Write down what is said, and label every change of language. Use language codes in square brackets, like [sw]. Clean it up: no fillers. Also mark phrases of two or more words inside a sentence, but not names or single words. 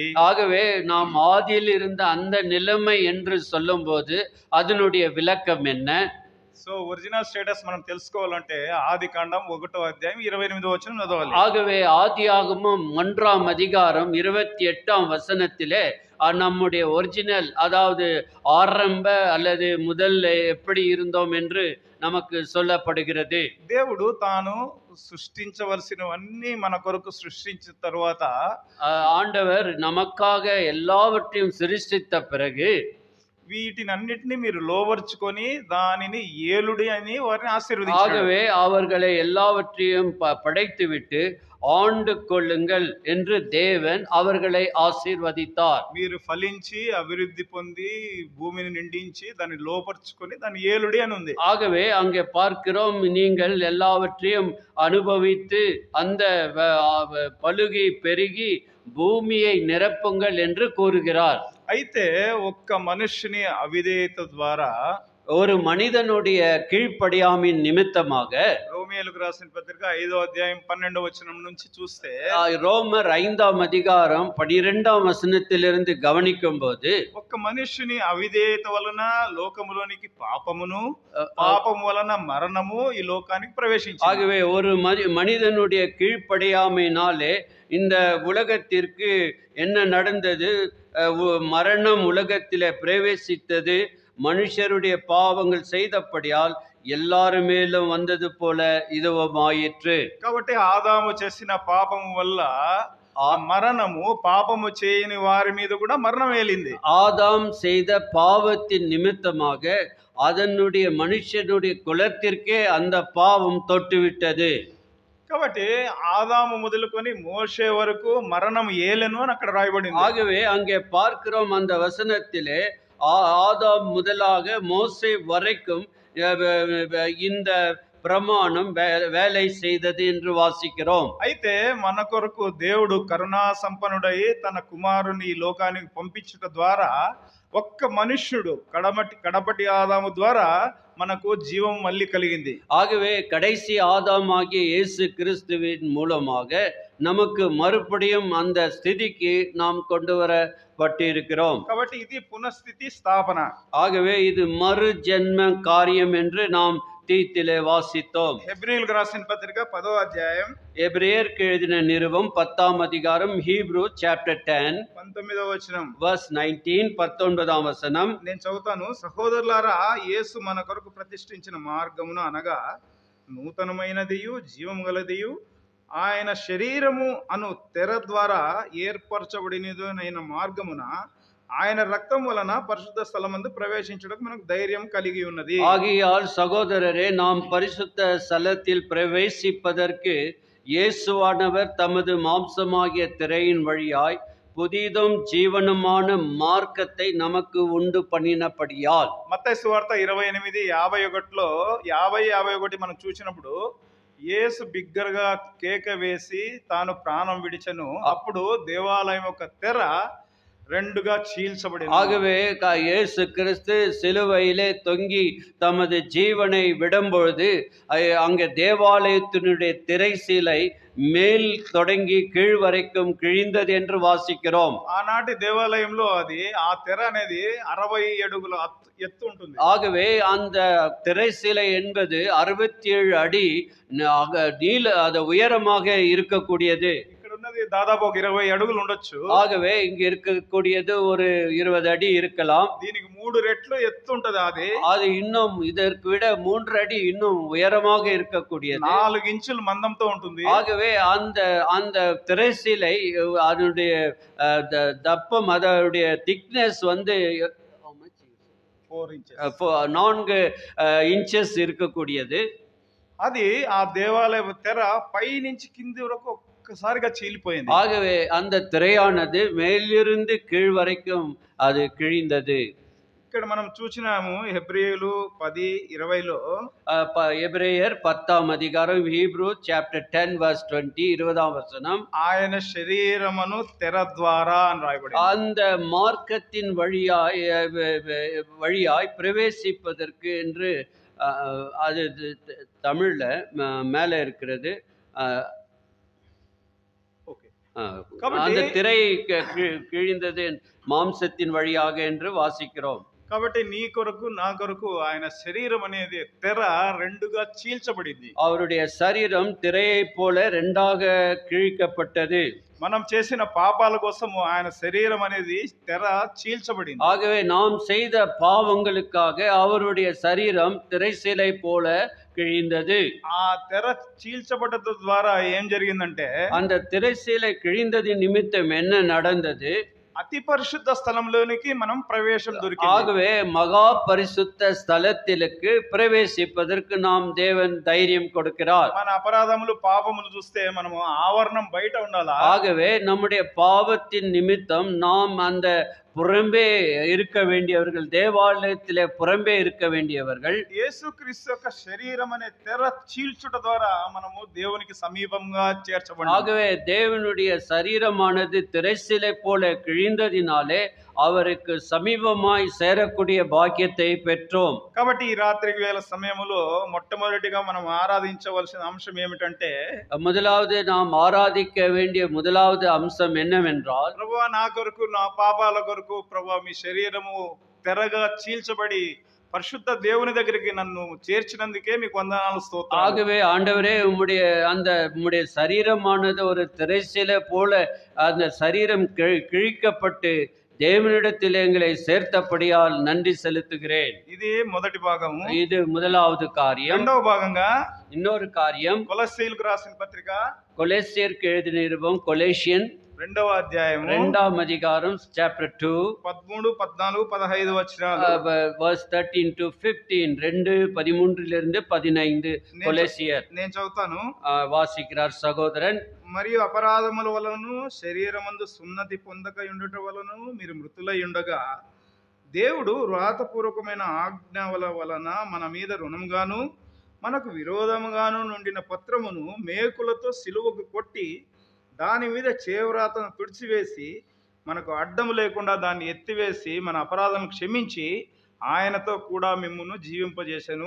[ta] ஆகவே நாம் ஆதியில் இருந்த அந்த நிலைமை என்று சொல்லும்போது அதனுடைய விளக்கம் என்ன? [te] సో [en] original status [te] మనం తెలుసుకోవాలంటే ఆది కాండం 1వ అధ్యాయం 28వ వచనం చదవాలి. [ta] ஆகவே ஆதியாகமம் 1ஆம் அதிகாரம் 28ஆம் வசனத்திலே நம்முடைய ஒரிஜினல், அதாவது ஆரம்ப அல்லது முதல்ல எப்படி இருந்தோம் என்று நமக்கு சொல்லப்படுகிறது. [te] దేవుడు తాను సృష్టించవలసినవన్నీ మన కొరకు సృష్టించిన తర్వాత [ta] ஆண்டவர் நமக்காக எல்லாவற்றையும் சிருஷ்டித்த பிறகு [te] వీటినన్నిటిని మీరు లోవర్చుకొని దానిని ఏలుడి అని వారిని ఆశీర్వదించాడు. [ta] ஆகவே அவர்களை எல்லாவற்றையும் படைத்துவிட்டு ஆண்டு கொள்ளுங்கள் என்று தேவன் அவர்களை ஆசீர்வதித்தார். [te] మీరు ఫలించి అభివృద్ధి పొంది భూమిని నిండించి దాన్ని లోపర్చుకొని దాన్ని ఏలుడి అని ఉంది. [ta] ஆகவே அங்கே பார்க்கிறோம், நீங்கள் எல்லாவற்றையும் அனுபவித்து அந்த பலுகி பெருகி பூமியை நிரப்புங்கள் என்று கூறுகிறார். [te] అయితే ఒక్క మనుష్యుని అవిధేయత ద్వారా, [ta] ஒரு மனிதனுடைய கீழ்ப்படியாமையின் நிமித்தமாக, [te] రోమియోలకు రాసిన పత్రిక 5వ అధ్యాయం 12వ వచనం నుంచి చూస్తే, [ta] ரோமர் 5ஆம் அதிகாரம் 12ஆம் வசனத்திலிருந்து கவனிக்கும் போது, [te] ఒక్క మనుష్యుని అవిధేయత వలన లోకములోనికి పాపమును, పాపము వలన మరణము ఈ లోకానికి ప్రవేశించింది. [ta] ஆகவே ஒரு மனிதனுடைய கீழ்ப்படியாமையினாலே இந்த உலகத்திற்கு என்ன நடந்தது? மரணம் உலகத்திலே பிரவேசித்தது. மனுஷருடைய பாவங்கள் செய்தபடியால் எல்லாரும் மேலும் வந்தது போல இதுவும் ஆயிற்று. [te] కాబట్టి ఆదాము చేసిన పాపము వల్ల ఆ మరణము పాపము చేయని వారి మీద కూడా మరణం ఏలింది. [ta] ஆதாம் செய்த பாவத்தின் நிமித்தமாக அதனுடைய மனுஷனுடைய குலத்திற்கே அந்த பாவம் தொட்டுவிட்டது. [te] కాబట్టి ఆదాము మొదలుకొని మోషే వరకు మరణం ఏలెను అని అక్కడ రాయబడింది. [ta] ஆகவே அங்கே பார்க்கிறோம் அந்த வசனத்திலே ஆதாம் முதலாக மோசே வரைக்கும் இந்த பிரமாணம் வேலை செய்தது என்று வாசிக்கிறோம். [te] అయితే మన కొరకు దేవుడు కరుణా సంపన్నుడై తన కుమారుని ఈ లోకానికి పంపించుట ద్వారా ఒక్క మనుష్యుడు కడపటి ఆదాము ద్వారా మనకు జీవం మళ్ళీ కలిగింది. [ta] ஆகவே கடைசி ஆதாம் ஆகிய இயேசு கிறிஸ்துவின் மூலமாக நமக்கு மறுபடியும் அந்த ஸ்திதிக்கு நாம் கொண்டு வரப்பட்டிருக்கிறோம். [te] కాబట్టి ఇది పునఃస్థితి స్థాపన. [ta] ஆகவே இது மறு ஜென்ம காரியம் என்று நாம் தீத்திலே வாசித்தோம். [te] హెబ్రీయులకు రాసిన పత్రిక 10వ అధ్యాయం, [ta] எபிரேயருக்கு எழுதின நிருபம் 10ஆம் அதிகாரம், [en] Hebrew chapter 10 [te] 19వ వచనం, [ta] verse 19 19ஆம் வசனம். [te] నేను చదువుతాను. సహోదరులారా, యేసు మన కొరకు ప్రతిష్ఠించిన మార్గమును అనగా నూతనమైనదియు జీవము గలదియు ఆయన శరీరము అను తెర ద్వారా ఏర్పరచబడినదైన మార్గమున ఆయన రక్తం వలన పరిశుద్ధ స్థలమందు ప్రవేశించుటకు మనకు ధైర్యం కలిగి ఉన్నది. [ta] ஆகையால் சகோதரரே, நாம் பரிசுத்த ஸ்தலத்தில் பிரவேசிப்பதற்கு இயேசுவானவர் தமது மாம்சமாகிய திரையின் வழியாய் புதிதும் ஜீவனுமான மார்க்கத்தை நமக்கு உண்டு பண்ணினபடியால். [te] మత్తయి సువార్త 28:51లో 50-51 మనం చూసినప్పుడు యేసు బిగ్గరగా కేక వేసి తాను ప్రాణం విడిచెను. అప్పుడు దేవాలయం యొక్క తెర రెండుగా చీల్చబడింది. [ta] ஆகவே இயேசு கிறிஸ்து சிலுவையிலே தொங்கி தமது ஜீவனை விடும்பொழுது அங்கே தேவாலயத்தினுடைய திரைசீலை மேல் தொடங்கி கீழ் வரைக்கும் கிழிந்தது என்று வாசிக்கிறோம். [te] ఆనాటి దేవాలయంలో అది ఆ తెర అనేది 60 అడుగుల ఎత్తు ఉంటుంది. [ta] ஆகவே அந்த திரைசீலை என்பது 67 அடி நீள அது உயரமாக இருக்கக்கூடியது. [te] ఇక్కడ ఉన్నది దాదాపు ఒక 20 అడుగులు ఉండొచ్చు. [ta] ஆகவே இங்க இருக்கக்கூடியது ஒரு 20 அடி இருக்கலாம். [te] దీనికి 3 రెట్లు ఎత్తు ఉంటది. [ta] அது இன்னும் இதற்கு விட 3 அடி இன்னும் உயரமாக இருக்கக்கூடியது. [te] 4 ఇంచుల మందంతో ఉంటుంది. [ta] ஆகவே அந்த அந்த திரைசீலை அதனுடைய தப்பம் அதனுடைய திக்னஸ் வந்து 4 இன்ச்சஸ் இருக்கக்கூடியது. [te] అది ఆ దేవాలయ తెర పై నుంచి కింది వరకు ఒక్కసారిగా చీలిపోయింది. [ta] ஆகவே அந்த திரையானது மேலிருந்து கீழ் வரைக்கும் அது கிழிந்தது. [te] ఇక్కడ మనం చూసినాము హెబ్రీయులు 10:20లో [ta] எபிரேயர் 10ஆம் அதிகாரம் [en] Hebrew chapter 10 verse 20 [ta] 20ஆம் வசனம், [te] ఆయన శరీరమును తెర ద్వారా అని రాయబడింది. [ta] அந்த மார்க்கத்தின் வழியாய் பிரவேசிப்பதற்கு என்று அது தமிழ்ல மேல இருக்கிறது. அந்த திரை கிழிந்தது மாம்சத்தின் வழியாக என்று வாசிக்கிறோம். [te] కాబట్టి నీ కొరకు నా కొరకు ఆయన శరీరం అనేది తెర రెండుగా చీల్చబడింది. [ta] அவருடைய சரீரம் திரையை போல ரெண்டாக கிழிக்கப்பட்டது. [te] మనం చేసిన పాపాల కోసం ఆయన శరీరం అనేది తెర చీల్చబడింది. [ta] ஆகவே நாம் செய்த பாவங்களுக்காக அவருடைய சரீரம் திரைசீலை போல கிழிந்தது. [te] ఆ తెర చీల్చబడ్డ ద్వారా ఏం జరిగిందంటే [ta] அந்த திரைசீலை கிழிந்தது நிமித்தம் என்ன நடந்தது? [te] అతి పరిశుద్ధ స్థలంలోనికి మనం ప్రవేశం దొరికింది. [ta] ஆகவே மகா பரிசுத்த ஸ்தலத்திற்கு பிரவேசிப்பதற்கு நாம் தேவன் தைரியம் கொடுக்கிறார். [te] మన అపరాధములు పాపములు చూస్తే మనము ఆవరణం బయట ఉండాలా. [ta] ஆகவே நம்முடைய பாவத்தின் நிமித்தம் நாம் அந்த புறம்பே இருக்க வேண்டியவர்கள், தேவாலயத்திலே புறம்பே இருக்க வேண்டியவர்கள். [te] యేసుక్రీస్తు యొక్క శరీరం అనే తెర చీల్చుట ద్వారా మనము దేవునికి సమీపంగా చేర్చబడ్డాము. [ta] ஆகவே தேவனுடைய சரீரமானது திரைசீலை போல கிழிந்ததினாலே அவருக்கு சமீபமாய் சேரக்கூடிய பாக்கியத்தை பெற்றோம். [te] కాబట్టి ఈ రాత్రి వేళ సమయములో మొట్టమొదటిగా మనం ఆరాధించవలసిన అంశం ఏమిటంటే, [ta] முதலாவது நாம் ஆராதிக்க வேண்டிய முதலாவது அம்சம் என்னவென்றால், [te] ప్రభువా నా కొరకు నా పాపాల కొరకు ప్రభువా మీ శరీరము తెరగా చీల్చబడి పరిశుద్ధ దేవుని దగ్గరికి నన్ను చేర్చినందుకే మీకు వందనాలు స్తోత్రాలు. [ta] ஆகவே ஆண்டவரே உம்முடைய சரீரமானது ஒரு திரைசீலை போல அந்த சரீரம் கிழிக்கப்பட்டு தேவனிடத்தில் எங்களை சேர்த்தபடியால் நன்றி செலுத்துகிறேன். [te] ఇది మొదటి భాగము. [ta] இது முதலாவது காரியம். [te] రెండవ భాగంగా [ta] இன்னொரு காரியம் [te] కొలస్సీయులకు రాసిన పత్రిక [ta] கொலேசியருக்கு எழுதின நிருபம் கொலேசியன் [te] 2వ అధ్యాయము [ta] 2ஆம் அதிகாரம் சாப்டர் 2 [te] 13, 14, 15 వచనాలు [en] verse 13 to 15 2:13 15 கொலேசியர். [te] నేను చదువుతాను. [ta] வாசிக்கிறார் சகோதரன். [te] మరియు అపరాధముల వలన శరీరమందు సున్నతి పొందక ఉండుట వలన మీరు మృతులై ఉండగా దేవుడు వ్రాతపూర్వకమైన ఆజ్ఞల వలన మన మీద రుణంగాను మనకు విరోధముగాను నుండిన పత్రమును మేకులతో సిలువకు కొట్టి దాని మీద చేవ్రాతను తుడిచివేసి మనకు అడ్డము లేకుండా దాన్ని ఎత్తివేసి మన అపరాధములను క్షమించి ఆయనతో కూడా మిమ్మును జీవింపజేసెను.